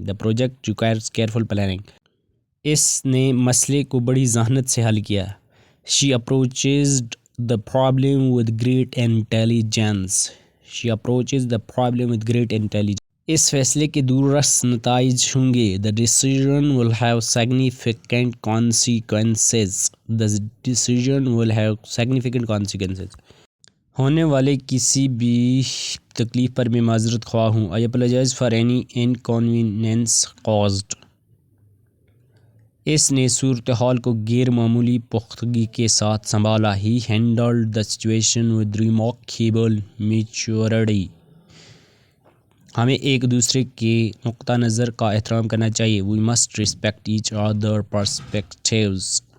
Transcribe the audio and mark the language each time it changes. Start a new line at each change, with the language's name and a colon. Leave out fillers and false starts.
English: The project requires careful planning.
Urdu: اس نے مسئلے کو بڑی ذہانت سے حل کیا.
English: She approached the problem with great intelligence. She approaches the problem with great intelligence.
Urdu: اس فیصلے کے دوررس نتائج ہوں گے.
English: The decision will have significant consequences. The decision will have significant consequences.
Urdu: ہونے والے کسی بھی تکلیف پر میں معذرت خواہ ہوں.
English: I apologize for any inconvenience caused.
Urdu: اس نے صورتحال کو غیر معمولی پختگی کے ساتھ سنبھالا.
English: He handled the situation with remarkable maturity.
Urdu: ہمیں ایک دوسرے کے نقطہ نظر کا احترام کرنا چاہیے.
English: We must respect each other perspectives.